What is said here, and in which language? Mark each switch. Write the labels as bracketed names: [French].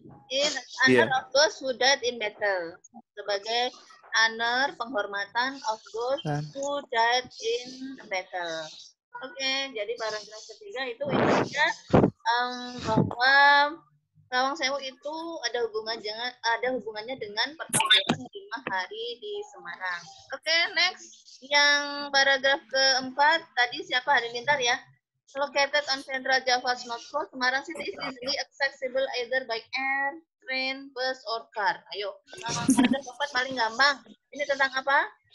[English] In honor of those who died in battle. [Indonesian] Sebagai [English] honor [Indonesian] penghormatan [English] of those who died in battle. [Indonesian] Oke, jadi paragraf ketiga itu intinya bahwa Lawang Sewu itu ada hubungannya dengan pertemuan 5 hari di Semarang. Oke, [English] next. [Indonesian] Yang paragraf keempat tadi siapa Halilintar ya? [English] Located on Central Java's North Coast, Semarang City is easily accessible either by air, train, bus, or car. [Indonesian] Ayo, paragraf keempat paling gampang. Ini tentang apa?